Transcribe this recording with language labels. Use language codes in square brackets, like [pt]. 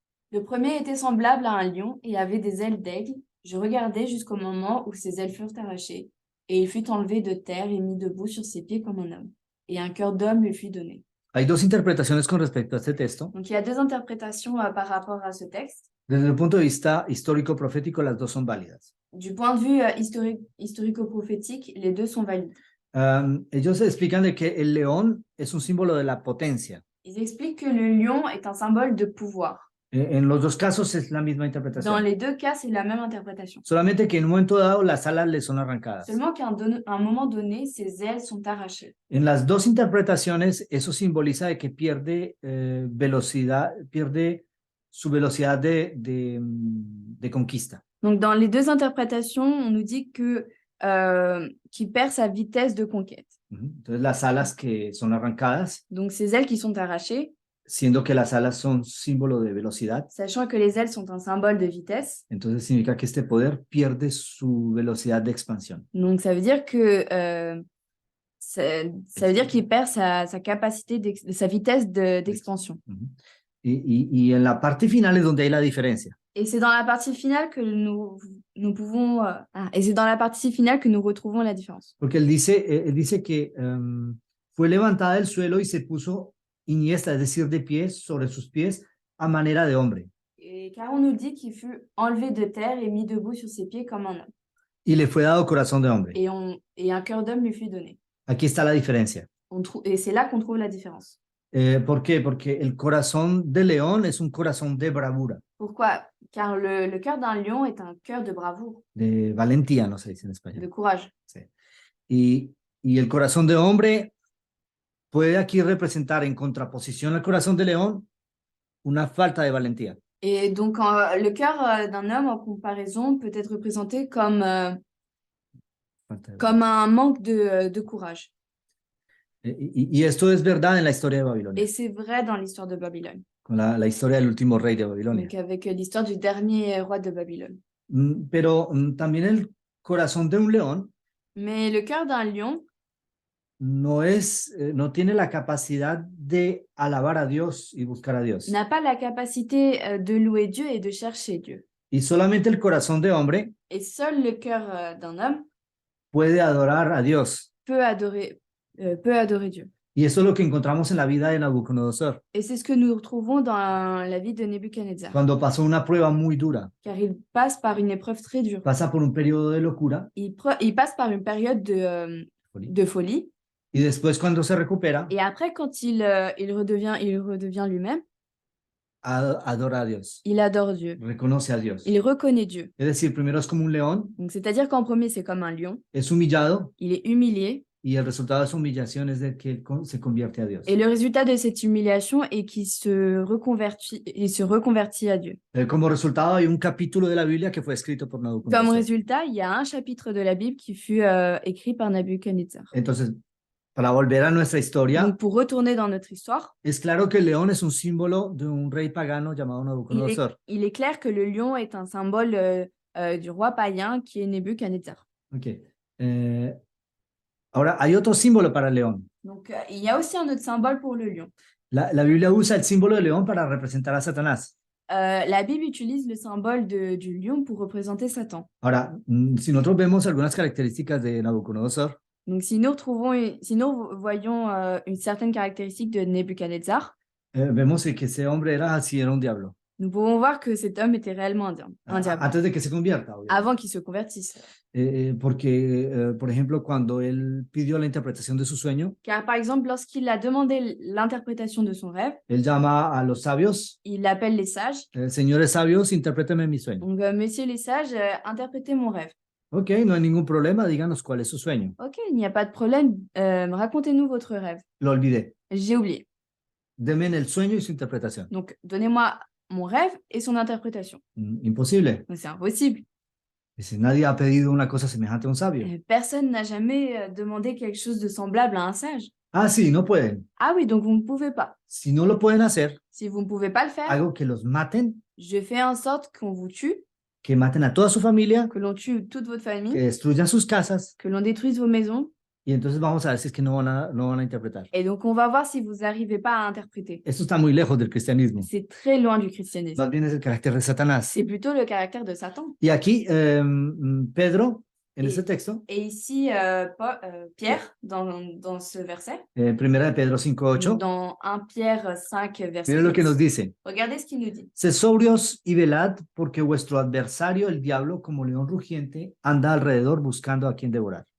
[fr] Le premier était semblable à un lion et avait des ailes d'aigle. Je regardais jusqu'au moment où ses ailes furent arrachées, et il fut enlevé de terre et mis debout sur ses pieds comme un homme, et un cœur d'homme lui fut donné. [es] Hay dos interpretaciones con respecto a este texto. [fr] Donc il y a deux interprétations par rapport à ce texte. [es] Desde el punto de vista histórico-profético, las dos son válidas. [fr] Du point de vue historico-prophétique, les deux sont valides. [es] Ellos explican de que el león es un símbolo de la potencia. [fr] Ils expliquent que le lion est un symbole de pouvoir. [es] En los dos casos es la misma [fr] Dans [es] interpretación. [fr] les deux cas, c'est la même interprétation. [es] Solamente que en un momento dado las alas le son arrancadas. [fr] Seulement qu'à un moment donné, ses ailes sont arrachées. [es] En las dos interpretaciones, eso simboliza de que pierde velocidad, pierde su velocidad de conquista. [fr] Donc, dans les deux interprétations, on nous dit qu'il perd sa vitesse de conquête. [es] Entonces las alas que son arrancadas, [fr] Donc, ses ailes qui sont arrachées, [es] siendo que las alas son símbolo de velocidad, [fr] sachant que les ailes sont un symbole de vitesse. [es] entonces significa que este poder pierde su velocidad de expansión. [fr] Donc, ça veut dire que ça veut dire qu'il perd sa capacité, sa vitesse d'expansion. [es] Y en la parte final es donde hay la diferencia. [fr] Et c'est dans la partie finale que nous pouvons et c'est dans la partie finale que nous retrouvons la différence. [es] Porque él dice que fue levantada del suelo y se puso iniesta, es decir, de pies sobre sus pies a manera de hombre. [fr] Et car on nous dit qu'il fut enlevé de terre et mis debout sur ses pieds comme un homme. [es] Y le fue dado corazón de hombre. [fr] Et un cœur d'homme lui fut donné. [es] Aquí está la diferencia. [fr] Et c'est là qu'on trouve la différence. [es] ¿Por qué? Porque el corazón de león es un corazón de bravura, [fr] Pourquoi? Car le cœur d'un lion est un cœur de bravoure, [es] de valentía, no se dice en español. [fr] de courage. [es] Sí. Y el corazón de hombre puede aquí representar en contraposición al corazón de león una falta de valentía. [fr] Et donc, le cœur d'un homme, en comparaison, peut être représenté comme un manque de courage. [es] Y esto es verdad en la historia de Babilonia, [fr] Et c'est vrai dans l'histoire de Babylone, [es] con la historia del último rey de Babilonia. [fr] donc avec l'histoire du dernier roi de Babylone. [es] Pero también el corazón de un león [fr] Mais le cœur d'un lion [es] no tiene la capacidad de alabar a Dios y buscar a Dios. [fr] n'a pas la capacité de louer Dieu et de chercher Dieu. [es] Y solamente el corazón de hombre [fr] Et seul le cœur d'un homme [es] puede adorar a Dios. [fr] peut adorer Dieu. [es] Y eso es lo que encontramos en la vida de Nabucodonosor, [fr] Et c'est ce que nous retrouvons dans la vie de Nebuchadnezzar. [es] cuando pasó una prueba muy dura, [fr] Car il passe par une épreuve très dure. [es] pasa por un periodo de locura, [fr] Il passe par une période de folie. [es] y después cuando se recupera, [fr] Et après, quand il redevient lui-même, [es] adora a Dios, [fr] il adore Dieu. [es] reconoce a Dios. [fr] Il reconnaît Dieu. [es] Es decir, primero es como un león, [fr] Donc, c'est-à-dire qu'en premier, c'est comme un lion. [es] es humillado, [fr] Il est humilié. [es] y el resultado de su humillación es de que él se convierte a Dios. [fr] Et le résultat de cette humiliation est qu'il se reconvertit à Dieu. [es] Como resultado hay un capítulo de la Biblia que fue escrito por [fr] Comme [es] Nabucodonosor. [fr] résultat, il y a un chapitre de la Bible qui fut écrit par Nebuchadnezzar. [es] Entonces, para volver a nuestra historia, [fr] Donc, pour retourner dans notre histoire, [es] es claro que el león es un símbolo de un rey pagano llamado Nabucodonosor. [fr] il est clair que le lion est un symbole du roi païen qui est Nebuchadnezzar. Okay. [es] Ahora, hay otro símbolo para el león. [fr] Donc, il y a aussi un autre symbole pour le lion. [es] La Biblia usa el símbolo del león para representar a Satanás. [fr] La Bible utilise le symbole du lion pour représenter Satan. [es] Ahora, si nosotros vemos algunas características de Nabucodonosor, [fr] Donc, si nous voyons une certaine caractéristique de Nebuchadnezzar, [es] vemos que ese hombre era así, era un diablo. [fr] nous pouvons voir que cet homme était réellement un diable, [es] Antes de que se convierta, obviamente. [fr] avant qu'il se convertisse. [es] Porque, por ejemplo, cuando él pidió la interpretación de su sueño, [fr] Car, par exemple, lorsqu'il a demandé l'interprétation de son rêve, [es] él llama a los sabios, [fr] il appelle les sages. [es] señores sabios, interpréteme mi sueño. [fr] Donc, messieurs les sages, interprétez mon rêve. [es] Ok, no hay ningún problema, díganos cuál es su sueño. [fr] Ok, il n'y a pas de problème. Racontez-nous votre rêve. [es] Lo olvidé. [fr] J'ai oublié. [es] Deme el sueño y su interpretación. [fr] Donc, donnez-moi mon rêve et son interprétation. [es] Imposible. [fr] Donc, c'est impossible. [es] Dice, nadie ha pedido una cosa semejante a un sabio. [fr] Personne n'a jamais demandé quelque chose de semblable à un sage. [es] Ah, sí, no pueden. [fr] Ah oui, donc vous ne pouvez pas. [es] Si no lo pueden hacer, [fr] Si vous ne pouvez pas le faire, [es] hago que los maten, [fr] je fais en sorte qu'on vous tue, [es] que maten a toda su familia, [fr] que l'on tue toute votre que famille, [es] destruyan sus casas, [fr] que l'on détruise vos maisons. [es] y entonces vamos a ver si es que no van a interpretar. [fr] Et donc, on va voir si vous n'arrivez pas à interpréter. [es] Esto está muy lejos del cristianismo. [fr] C'est très loin du christianisme. [es] Más bien es el carácter de Satanás. [fr] C'est plutôt le caractère de Satan. [es] Y aquí Pedro en [fr] Et- [es] este texto, [fr] Et ici, Pierre, dans ce verset, [es] Primera de Pedro 5:8, [fr] dans 1 Pierre 5, verset [es] miren lo que [fr] 8, [es] nos dice. [fr] regardez ce qu'il nous dit. [es] Sed sobrios y velad, porque vuestro adversario, el diablo, como león rugiente, anda alrededor buscando a quien devorar.